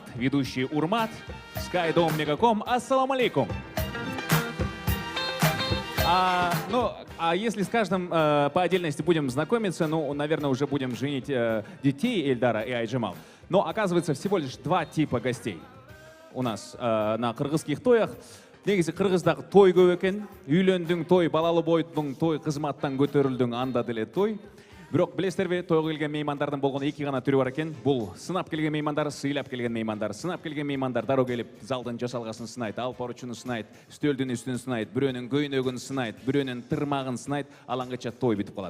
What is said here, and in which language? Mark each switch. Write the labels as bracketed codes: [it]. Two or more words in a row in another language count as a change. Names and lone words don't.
[ru] Ведущий Урмат, Skydome Мегаком. [ar] السلام عليكم. [ru] А если с каждым по отдельности будем знакомиться, ну, наверное, уже будем женить детей Эльдара и Айжамал. Но оказывается, всего лишь два типа гостей у нас на кыргызских тоях. [ky] Негизи кыргыздагы той көп экен. Үйлөндүң той, балалы бойдуң той, кызматтан көтөрүлдүң анда деле той. Бирок билесиздерби, тойго келген меймандардын болгону эки гана түрү бар экен. Бул сынап келген меймандар, сыйлап келген меймандар. Сынап келген меймандар дароо келип залдын жасалгасын сынайт, алып баруучуну сынайт, стөлдүн үстүн сынайт, бирөөнүн көйнөгүн сынайт, бирөөнүн тырмагын сынайт, алангача той бүтүп калат.